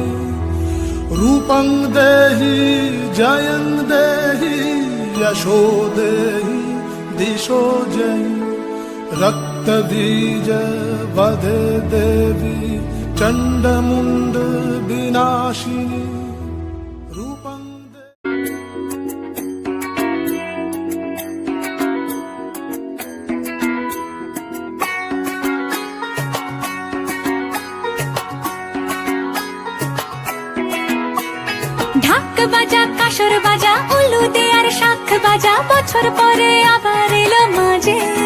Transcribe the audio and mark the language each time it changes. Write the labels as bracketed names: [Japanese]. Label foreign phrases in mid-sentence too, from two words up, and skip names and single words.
[Sanskrit] रूपं देहि जयं देहि यशो देहि दिशो जहि। रक्तबीज वधे देवी चण्डमुण्ड विनाशिनी। रूपं [Bangla] ঢাক বাজা কাসর বাজা উলু দে আর শাখ বাজা বছর পরে আবার এলো মাঝে।